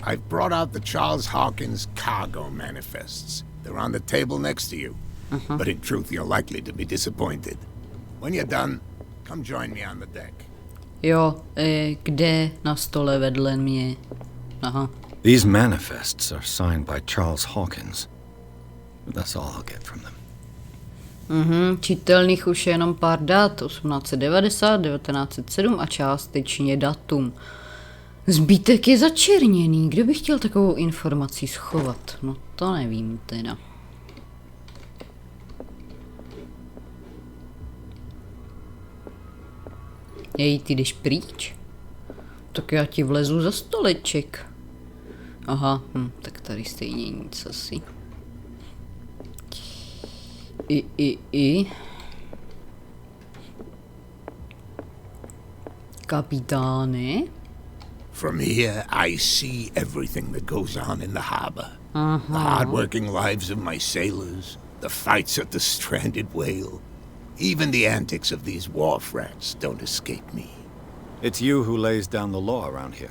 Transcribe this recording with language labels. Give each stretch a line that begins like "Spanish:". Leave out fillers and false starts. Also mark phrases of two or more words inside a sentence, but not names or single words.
English: I've brought out the Charles Hawkins cargo manifests. They're on the table next to you. But in truth, you're likely to be disappointed. When you're done, come join me on the deck.
Czech: Jo, kde na stole vedle mě? Aha.
English: These manifests are signed by Charles Hawkins. That's all I'll get from them.
Czech: Čitelných už je jenom pár dat, 1890, 1907 a částečně datum. Zbytek je začerněný, kdo by chtěl takovou informaci schovat? No to nevím teda. Jej, ty jdeš pryč? Tak já ti vlezu za stoleček. Aha, tak tady stejně nic asi. Kapitáne?
English: From here, I see everything that goes on in the harbor. The hard-working lives of my sailors, the fights at the stranded whale. Even the antics of these wharf rats don't escape me. It's you who lays down the law around here.